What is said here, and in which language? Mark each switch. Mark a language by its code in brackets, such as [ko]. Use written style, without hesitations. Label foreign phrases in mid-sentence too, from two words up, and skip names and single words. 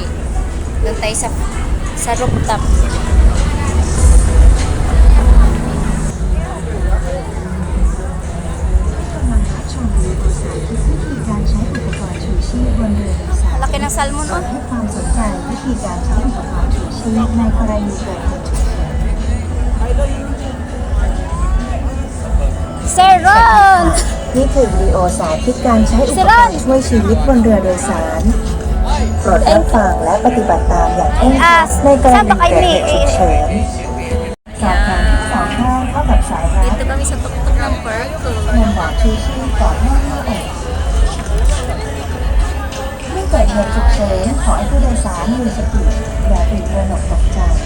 [tl] Doon tayo sa rooftop. Laki ng salmon, oh. Sir Ron! [th] นี่คือวิดีโอสาธิตการใช้อุปกรณ์ช่วยชีวิตบนเรือโดยสารโปรดรับฟังและปฏิบัติตามอย่างเคร่งครัดในกรณีเกิดเหตุฉุกเฉินสอบถามที่สองข้างเข้ากับสายรัด [tl] Dito kami sa tuktok ng barko. [th] นำหมวกชูชีพก่อนหน้าเข้าออกเมื่อเกิดเหตุฉุกเฉินขอให้ผู้โดยสารมีสติอย่าตื่นตระหนกตกใจ